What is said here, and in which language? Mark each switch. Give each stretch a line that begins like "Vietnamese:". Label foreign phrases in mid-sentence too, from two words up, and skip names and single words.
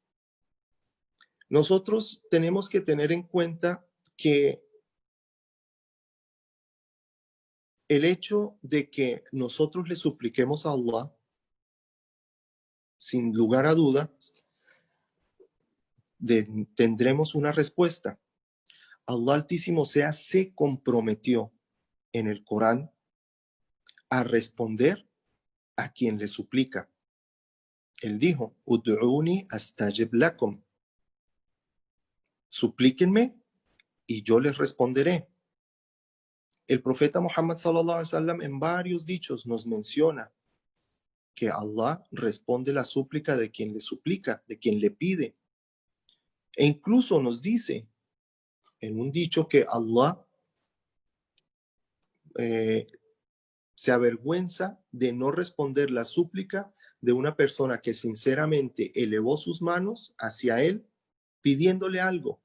Spanish: Nosotros tenemos que tener en cuenta que el hecho de que nosotros le supliquemos a Allah, sin lugar a dudas, tendremos una respuesta. Allah Altísimo Sea se comprometió en el Corán a responder a quien le suplica. Él dijo,
Arabic: ادعوني أستجب لكم.
Spanish: Suplíquenme y yo les responderé. El profeta Muhammad
Arabic: صلى الله عليه وسلم
Spanish: en varios dichos nos menciona que Allah responde la súplica de quien le suplica, de quien le pide. E incluso nos dice en un dicho que Allah se avergüenza de no responder la súplica de una persona que sinceramente elevó sus manos hacia él pidiéndole algo.